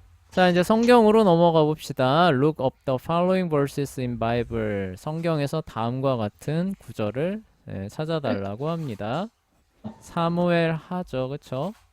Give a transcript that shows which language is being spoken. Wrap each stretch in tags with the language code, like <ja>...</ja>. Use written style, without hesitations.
<ko>자, 이제 성경으로 넘어가 봅시다.</ko> <en>Look up the following verses in Bible.</en> <ko>성경에서 다음과 같은 구절을 찾아달라고 합니다. 사무엘 하죠, 그쵸?</ko>